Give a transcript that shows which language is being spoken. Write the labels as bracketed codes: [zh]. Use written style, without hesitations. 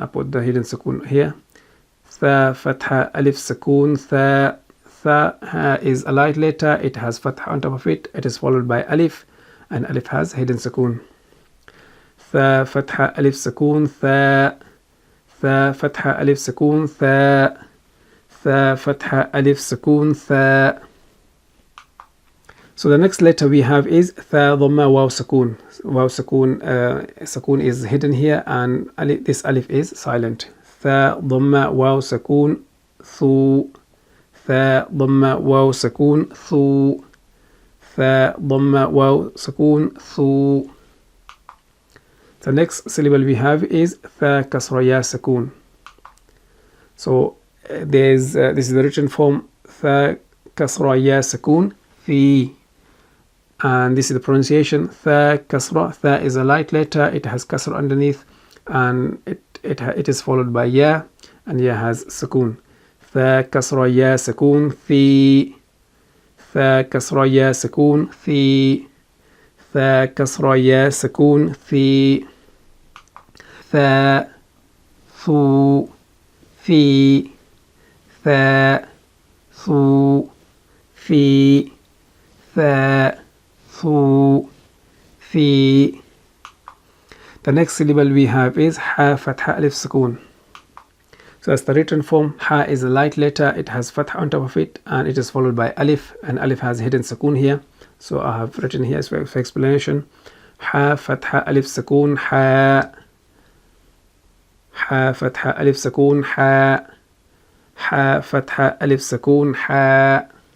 [en] I put the hidden sukoon here. Tha fatha alif sukoon tha. Tha is a light letter, it has fatha on top of it, it is followed by alif, and alif has hidden sukoon. Tha fatha alif sukoon tha, [ar] ثاء فتحة ألف سكون ثاء ثاء فتحة ألف سكون ثاء. [en] So the next letter we have is [ar] ثاء ضمة واو سكون. [en] Waw [ar] سكون سكون [en] is hidden here and this alif is silent. [ar] ثاء ضمة واو سكون ثو ثاء ضمة واو سكون ثو ثاء ضمة واو سكون ثو. [en] The next syllable we have is [ar] ثاء كسرة يا سكون. [en] So this is the written form [ar] ثاء كسرة يا سكون في, [en] and this is the pronunciation [ar] ثاء كسرة. [en] ثاء is a light letter, it has kasra underneath, and it is followed by ya, and ya has سكون. [ar] ثاء كسرة يا سكون في ثاء كسرة يا سكون في ثاء كسرة يا سكون في. ثاء ثو في ثاء ثو في ثاء ثو في. [en] The next syllable we have is ha fatha alif سكون. So as the written form, ha is a light letter, it has fatha on top of it, and it is followed by alif, and alif has hidden سكون here. So I have written here for explanation. Ha fatha alif سكون ha ha fatha alif سكون ha ha fatha alif سكون ha.